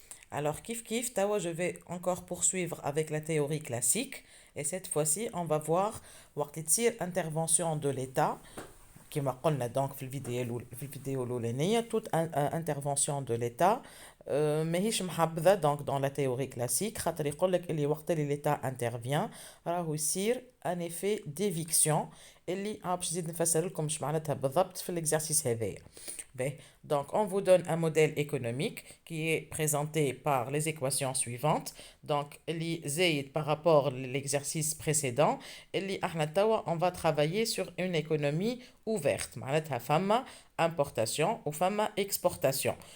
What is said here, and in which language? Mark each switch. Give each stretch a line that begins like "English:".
French: Alors,
Arabic: kif, tawa,
French: je vais encore poursuivre avec la théorie classique. Et cette fois-ci, on va voir
Arabic: وقت تصير
French: intervention de l'État
Arabic: كما قلنا
French: donc
Arabic: في الفيديو الأولانية
French: toute intervention de l'État
Arabic: ماهيش محبذة
French: donc dans la théorie classique
Arabic: خاطر يقول لك اللي وقت اللي
French: l'État intervient
Arabic: راهو يصير
French: un effet d'éviction
Arabic: اللي باش نزيد نفسر لكم اش معناتها بالضبط في l'exercice هذايا.
French: Ben, donc, on vous donne un modèle économique qui est présenté par les équations suivantes. Donc, li Z par rapport à l'exercice précédent, li
Arabic: احنا توا
French: on va travailler sur une économie ouverte.
Arabic: معناتها فما
French: importation ou
Arabic: fama
French: exportation.